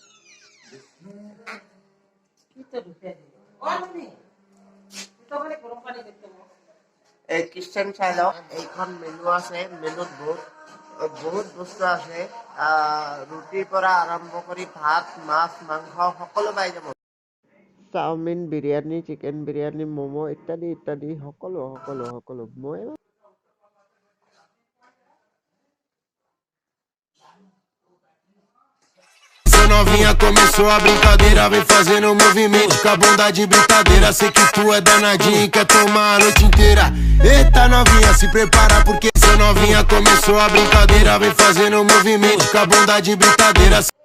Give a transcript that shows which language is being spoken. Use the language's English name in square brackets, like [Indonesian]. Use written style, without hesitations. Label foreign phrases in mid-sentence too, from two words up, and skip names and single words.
[Assamese] এই কিটচেন চাই লওক। এইখন মেনু আছে, মেনুত বহুত বস্তু আছে। ৰুটিৰ পৰা আৰম্ভ কৰি ভাত, মাছ, মাংস সকলো পাই যাব। চাওমিন, বিৰিয়ানী, চিকেন বিৰিয়ানী, ম'ম' ইত্যাদি ইত্যাদি সকলো। মই [Portuguese] Novinha começou a brincadeira, vem fazendo movimento com a bunda de brincadeira. Sei que tu é danadinha e quer tomar a noite inteira. Eita novinha, se prepara porque essa novinha começou a brincadeira, vem fazendo movimento com a bunda de brincadeira.